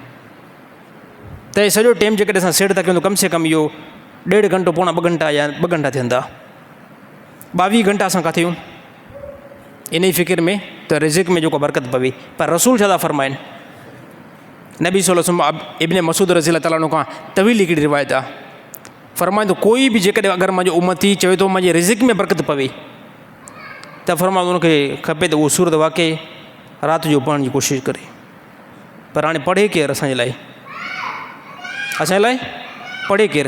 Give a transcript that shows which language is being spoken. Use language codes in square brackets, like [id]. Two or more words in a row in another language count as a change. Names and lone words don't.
[sd] त इहो सॼो टाइम जेकॾहिं असां सेट था कयूं त [hi] कम से कम [sd] इहो 1.5 घंटो पौणा 2 घंटा या 2 घंटा थियनि था। 22 घंटा असां किथे आहियूं इन ई फ़िक्र में त रिज़िक़ में जेको बरकत पवे। पर रसूल छा था फ़रमाइनि? नबी [ar] صلى الله عليه وسلم [sd] इब्न मसूद [ar] رضي الله تعالى عنه [sd] खां तवील हिकिड़ी रिवायत आहे। फ़रमाईंदो कोई बि जेकॾहिं अगरि मुंहिंजो उम्मती चवे थो मुंहिंजे रिज़िक़ में बरकत पवे त फ़रमाईंदो उनखे खपे त उहो सूरत वाक़े राति जो पढ़ण जी कोशिशि करे। पर हाणे पढ़े केरु असांजे लाइ? असांजे लाइ पढ़े केरु?